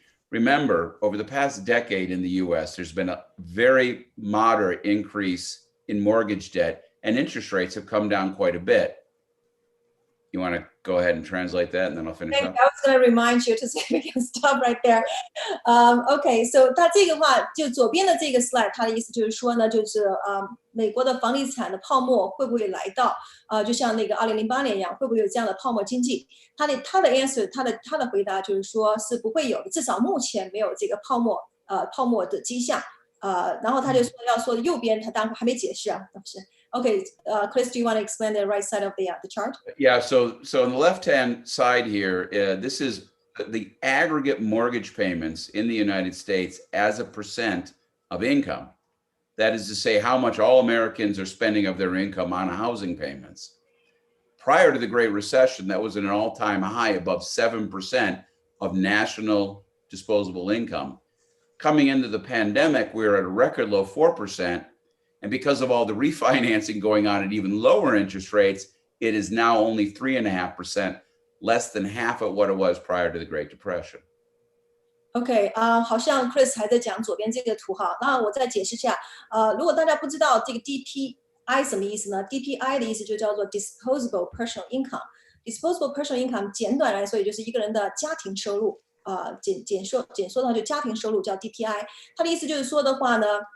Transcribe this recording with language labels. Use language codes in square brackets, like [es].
[en] Remember, over the past decade in the US, there's been a very moderate increase in mortgage debt, and interest rates have come down quite a bit. You want to go ahead and translate that, and then I'll finish up. I was going to remind you to say we can stop right there. [zh] Okay, so 它这个话就左边的这个 slide， 它的意思就是说呢，就是美国的房地产的泡沫会不会来到就像那个2008年一样，会不会有这样的泡沫经济？他的 answer， 他的回答就是说是不会有的，至少目前没有这个泡沫的迹象。然后他就说要说右边，他当然还没解释啊，是。 [en] Okay, Chris, do you want to explain the right side of the chart? Yeah, so on the left-hand side here, this is the aggregate mortgage payments in the United States as a percent of income. That is to say, how much all Americans are spending of their income on housing payments. Prior to the Great Recession, that was at an all-time high, above 7% of national disposable income. Coming into the pandemic, we were at a record low 4%. And because of all the refinancing going on at even lower interest rates, it is now only 3.5%, less than half of what it was prior to the Great Depression. [zh] OK， 好像 Chris 还在讲左边这个图哈，那我再解释一下。如果大家不知道这个 DPI 什么意思呢 ？DPI 的意思就叫做 Disposable Personal Income。Disposable Personal Income 简短来说，也就是一个人的家庭收入。简说的话，就家庭收入叫 DPI。它的意思就是说的话呢。